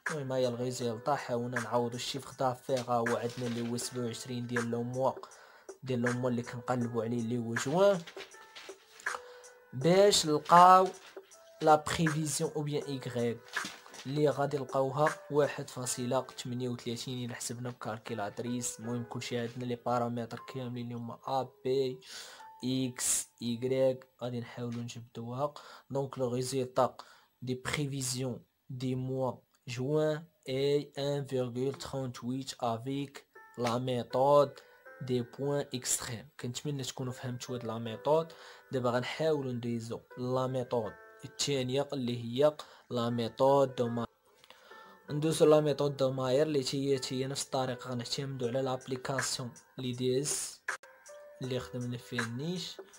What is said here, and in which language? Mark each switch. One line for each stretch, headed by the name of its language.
Arabic: المهم هي الريزولطا. حاولنا نعوضو الشيفر دافير هو عندنا اللي هو 27 ديال لو موا اللي كنقلبوا عليه اللي هو جوان، باش نلقاو لا بريفيزيون او بيان y اللي غادي نلقاوها 1.38 الا حسبنا بكالكولاتريس. المهم كلشي عندنا لي بارامتر كاملين اللي هما ا بي اكس y غادي نحاولوا نجبدوها. دونك لو ريزولطا دي بريفيزيون دي موا
French: juin et 1,38 avec la méthode des points extrêmes.
Arabic: كنتمنى تكونوا فهمتوا هاد لا ميثود. دابا غنحاولوا ندوزو لا ميثود الثانيه اللي هي لا ميثود دو ماير. ندوزو لا ميثود دو ماير اللي هي نفس الطريقه. غنعتمدوا على لابليكاسيون لي دي اس اللي خدمنا فيه النيش.